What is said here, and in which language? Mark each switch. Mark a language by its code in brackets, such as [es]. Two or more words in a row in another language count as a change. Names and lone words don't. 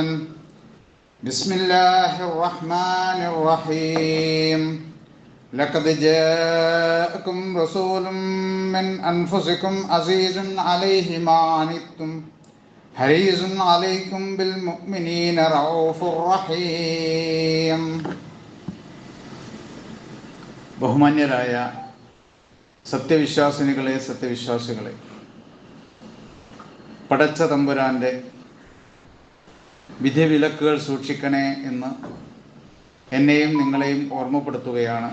[ar] بسم الله الرحمن الرحيم. لقد جاءكم رسول من أنفسكم عزيز عليه ما عنتم حريص عليكم بالمؤمنين رؤوف رحيم. [ml] ബഹുമാന്യരായ സത്യവിശ്വാസിനികളെ, സത്യവിശ്വാസികളെ, പടച്ച തമ്പുരാൻ്റെ വിധിവിലക്കുകൾ സൂക്ഷിക്കണേ എന്ന് എന്നെയും നിങ്ങളെയും ഓർമ്മപ്പെടുത്തുകയാണ്.